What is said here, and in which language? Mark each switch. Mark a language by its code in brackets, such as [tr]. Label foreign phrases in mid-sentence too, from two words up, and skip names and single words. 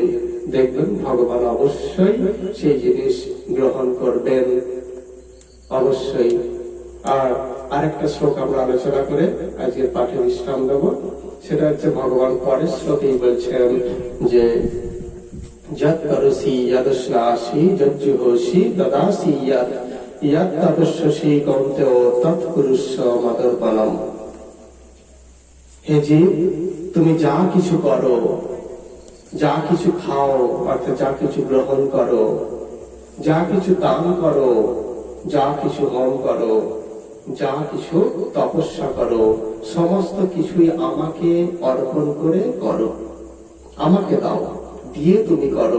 [bn] দেখবেন ভগবান অবশ্যই সেই জিনিস গ্রহণ করবেন, অবশ্যই। আর আরেকটা শ্লোক আমরা আলোচনা করে আজকের পাঠে বিশ্রাম দেব। সেটা হচ্ছে ভগবান পরের শ্লোকেই বলছেন যে [sa] যৎ করসি যদস্নাসি যজ্জুহসি দদাসি যৎ তপস্যসি কৌন্তেয় তৎ কুরুষ্য মদর্পণম। [bn] হে জীব, তুমি যা কিছু করো, যা কিছু খাও, অর্থাৎ যা কিছু গ্রহণ করো, যা কিছু দান করো, যা কিছু হোম করো, যা কিছু তপস্যা করো, সমস্ত কিছুই আমাকে অর্পণ করে করো, আমাকে দাও, দিয়ে তুমি করো।